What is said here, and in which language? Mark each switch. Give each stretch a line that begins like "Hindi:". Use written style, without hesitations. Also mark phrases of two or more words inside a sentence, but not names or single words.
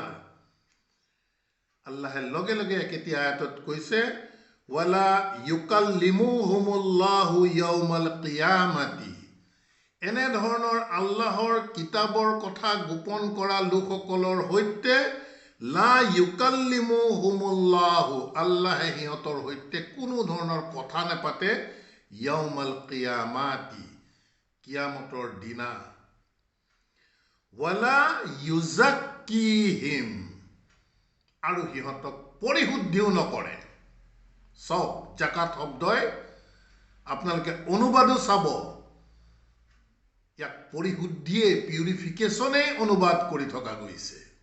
Assamese: আল্লাহে লগে লগে একেতিয়া আয়াতত কৈছে,
Arabic: ولا يكلمهم الله يوم القيامة.
Assamese: এনেধৰণৰ আল্লাহৰ কিতাপৰ কথা গোপন কৰা লোকসকলৰ সৈতে
Arabic: لا يكلمهم الله,
Assamese: আল্লাহে সিহঁতৰ সৈতে কোনো ধৰণৰ কথা নাপাতে,
Arabic: يوم القيامة,
Assamese: কিয়ামতৰ দিনা।
Arabic: ولا يزكيهم,
Assamese: আৰু সিহঁতক পৰিশুদ্ধিও নকৰে। চাওক, জাকাত শব্দই আপোনালোকে অনুবাদো চাব, ইয়াক পৰিশুদ্ধিয়ে, পিউৰিফিকেশ্যনে অনুবাদ কৰি থকা গৈছে।